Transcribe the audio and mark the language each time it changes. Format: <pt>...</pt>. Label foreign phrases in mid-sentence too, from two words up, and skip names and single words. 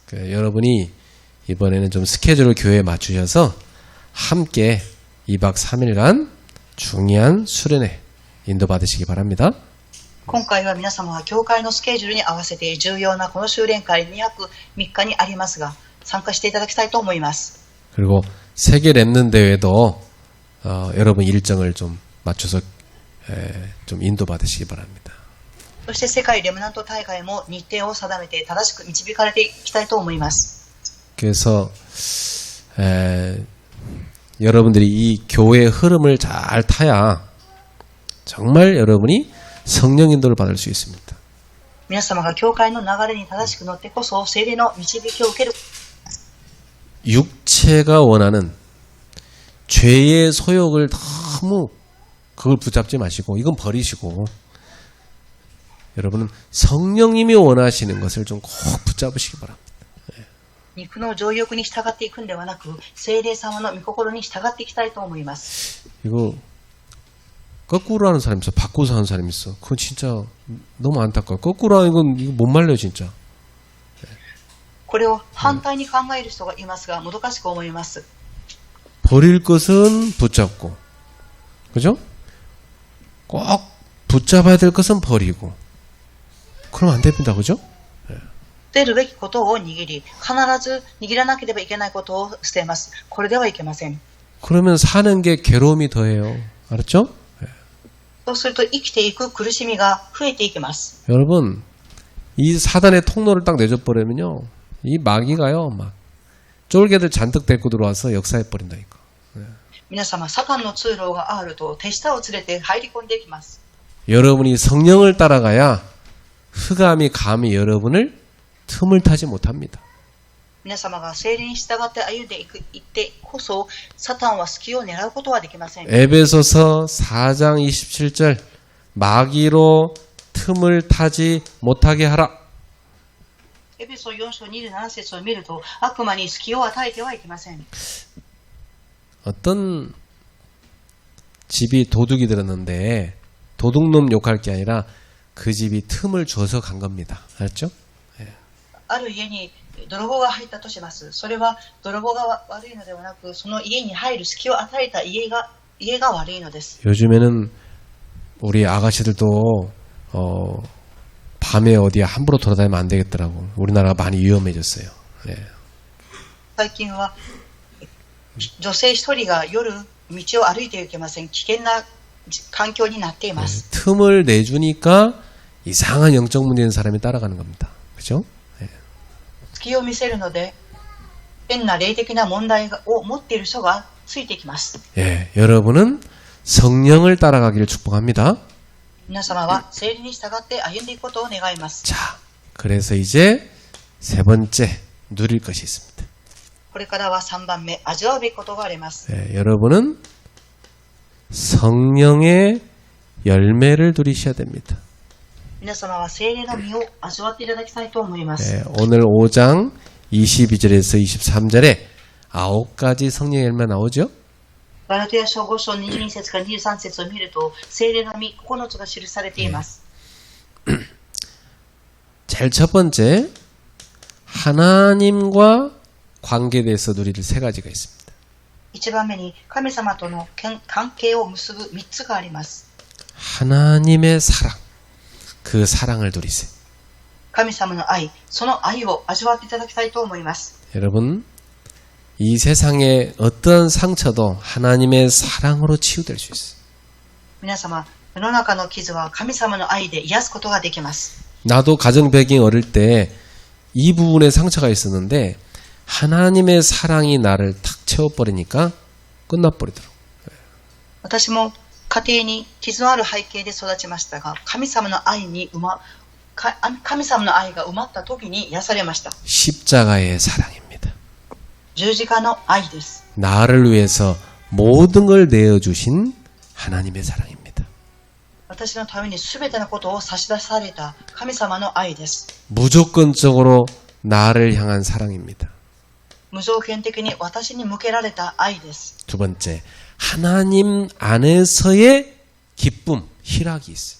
<ko>여러분이 이번에는 좀 스케줄을 교회에 맞추셔서 함께 2박 3일간 중요한 수련회 인도받으시기 바랍니다.</ko> <ja>今回は皆様は教会のスケジュールに合わせて重要なこの修練会2泊3日にありますが、参加していただきたいと思います。</ja> <ko>그리고 세계 랩넌 대회도 여러분 일정을 좀 맞춰서 좀 인도받으시기 바랍니다.</ko> <ja>そして世界レムナント大会も日程を定めて正しく導かれていきたいと思います。</ja> <ko>그래서 여러분들이 이 교회의 흐름을 잘 타야 정말 여러분이 성령 인도를 받을 수 있습니다.</ko> <ja>皆様が教会の流れに正しく乗ってこそ聖霊の導きを受ける。</ja> <ko>육체가 원하는 죄의 소욕을 너무 그걸 붙잡지 마시고 이건 버리시고 여러분은 성령님이 원하시는 것을 좀 꼭 붙잡으시기 바랍니다.</ko> <ja>肉の情欲に従っていくんではなく、聖霊様の御心に従っていきたいと思います。</ja> <ko>이거 거꾸로 하는 사람 있어. 바꿔서 하는 사람 있어. 그건 진짜 너무 안타까워. 거꾸로 하는 건 이거 못 말려 진짜.</ko> <ja>これを反対に考える人がいますが、もどかしく思います。</ja> <ko>버릴 것은 붙잡고, 그죠? 꼭 붙잡아야 될 것은 버리고. 그럼 안 됩니다, 그죠?</ko> <ja>捨てるべきことを握り、必ず握らなければいけないことを捨てます。これではいけません。</ja> <ko>그러면 사는 게 괴로움이 더해요. 알았죠?</ko> <ja>そうすると生きていく苦しみが増えていきます。</ja> <ko>여러분, 이 사단의 통로를 딱 내줘버리면요. 이 마귀가요, 막 쫄개들 잔뜩 데리고 들어와서 역사해버린다니까.</ko> <ja>皆様、サタンの通路があると手下を連れて入り込んでいきます。</ja> <ko>여러분이 성령을 따라가야 흑암이 감히 여러분을 틈을 타지 못합니다.</ko> <ja>皆様が聖霊に従って歩んでいってこそ、サタンは隙を狙うことはできません。</ja> <ko>에베소서 4장 27절 마귀로 틈을 타지 못하게 하라.</ko> <ja>エペソ4章27節を見ると、悪魔に隙を与えてはいけません。</ja> <ko>어떤 집이 도둑이 들었는데 도둑놈 욕할 게 아니라 그 집이 틈을 줘서 간 겁니다. 알았죠?</ko> <ja>ある家に泥棒が入ったとします。それは泥棒が悪いのではなく、その家に入る隙を与えた家が悪いのです。</ja> <ko>요즘에는 우리 아가씨들도 밤에 어디에 함부로 돌아다니면 안 되겠더라고. 우리나라가 많이 위험해졌어요. 예.</ko> <ja>最近は女性一人が夜道を歩いてはいけません。危険な環境になっています。</ja> <ko>틈을 내주니까 이상한 영적 문제 있는 사람이 따라가는 겁니다. 그죠?</ko> <ja>隙を見せるので、変な霊的な問題を持っている人がついてきます。</ja> <ko>예, 여러분은 성령을 따라가기를 축복합니다.</ko> <ja>皆様は聖霊に従って歩んでいくことを願います。</ja> <ko>자, 그래서 이제 세 번째 누릴 것이 있습니다.</ko> <ja>これからは3番目、味わうべきことがあります。</ja> <ko>예, 여러분은 성령의 열매를 누리셔야 됩니다.</ko> <ja>皆様は聖霊の実を味わっていただきたいと思います。</ja> <ko>예, 오늘 5장 22절에서 23절에 9가지 성령의 열매 나오죠?</ko> <ja>ガラテヤ書5章22節から23節を見ると、聖霊の実9つが記されています。</ja> <ko>제일 첫 번째, 하나님과 관계에 대해서 누릴 세 가지가 있습니다.</ko> <ja>1 番目に神様との関係を結ぶ3つがあります。</ja> <ko>하나님의 사랑, 그 사랑을 누리세요.</ko> <ja>神様の愛、その愛を味わっていただきたいと思います。</ja> <ko>여러분, 이 세상의 어떠한 상처도 하나님의 사랑으로 치유될 수 있어요.</ko> <ja>皆様、世の中の傷は神様の愛で癒すことができます。</ja> <ko>나도 가정 배경이 어릴 때 이 부분에 상처가 있었는데 하나님의 사랑이 나를 탁 채워버리니까 끝나버리더라고요.</ko> <ja>私も家庭に傷のある背景で育ちましたが、神様の愛が埋まった時に癒されました。</ja> <ko>십자가의 사랑입니다.</ko> <ja>十字架の愛です。</ja> <ko>나를 위해서 모든 걸 내어주신 하나님의 사랑입니다.</ko> <ja>私のために全てのことを差し出された神様の愛です。</ja> <ko>무조건적으로 나를 향한 사랑입니다.</ko> <ja>無条件的に私に向けられた愛です。</ja> <ko>두 번째, 하나님 안에서의 기쁨, 희락이 있어요.</ko>